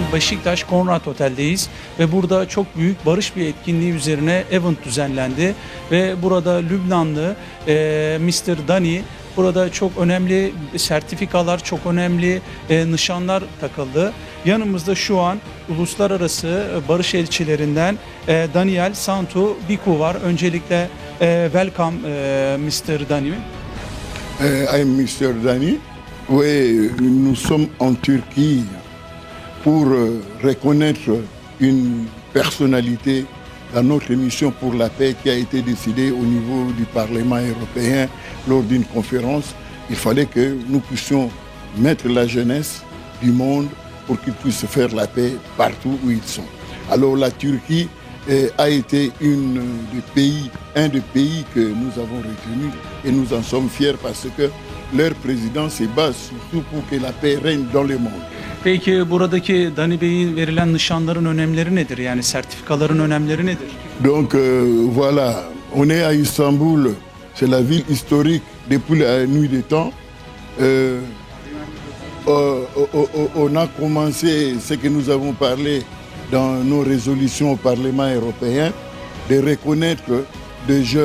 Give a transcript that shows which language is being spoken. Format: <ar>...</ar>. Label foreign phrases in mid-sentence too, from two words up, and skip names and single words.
<tr>Beşiktaş Conrad Otel'deyiz ve burada çok büyük barış bir etkinliği üzerine event düzenlendi ve burada Lübnanlı Mr. Dani Burada çok önemli sertifikalar, çok önemli nişanlar takıldı. Yanımızda şu an uluslararası barış elçilerinden Daniel Santu Biku var. Öncelikle welcome Mr. Dani.</tr> <en>I am Mr. Dani.</en> <fr>Oui, nous sommes en Turquie pour reconnaître une personnalité dans notre mission pour la paix qui a été décidée au niveau du Parlement européen lors d'une conférence. Il fallait que nous puissions mettre la jeunesse du monde pour qu'ils puissent faire la paix partout où ils sont. Alors la Turquie a été un des pays que nous avons retenu et nous en sommes fiers parce que leur président se base surtout pour que la paix règne dans le monde.</fr> <tr>Peki buradaki Dani Bey'in verilen nişanların önemleri nedir? Yani sertifikaların önemleri nedir?</tr> <fr>Donc voilà, on est à Istanbul, c'est la ville historique depuis la nuit des temps. On a commencé ce que nous avons parlé dans nos résolutions au Parlement européen, de reconnaître des jeunes.</fr>